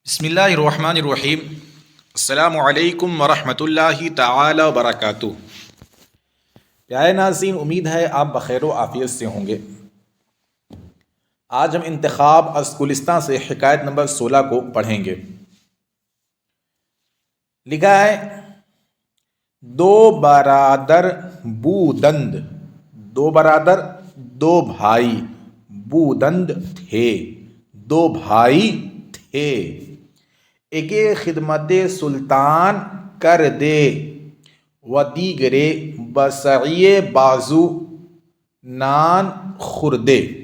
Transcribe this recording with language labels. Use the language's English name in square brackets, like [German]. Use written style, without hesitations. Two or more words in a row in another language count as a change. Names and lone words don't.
[Arabic] بسم اللہ الرحمن الرحیم۔ السلام علیکم ورحمۃ اللہ تعالی وبرکاتہ۔ [Urdu] پیارے ناظرین، امید ہے آپ بخیر و عافیت سے ہوں گے۔ آج ہم انتخاب از گلستان سے حکایت نمبر 16 کو پڑھیں گے۔ لکھا ہے: [Persian] دو برادر بودند، دو برادر [Urdu] دو بھائی [Persian] بودند [Urdu] تھے، دو بھائی تھے۔ [Persian] ایک خدمت سلطان کر دے و دیگرے بسعی بازو نان خوردے۔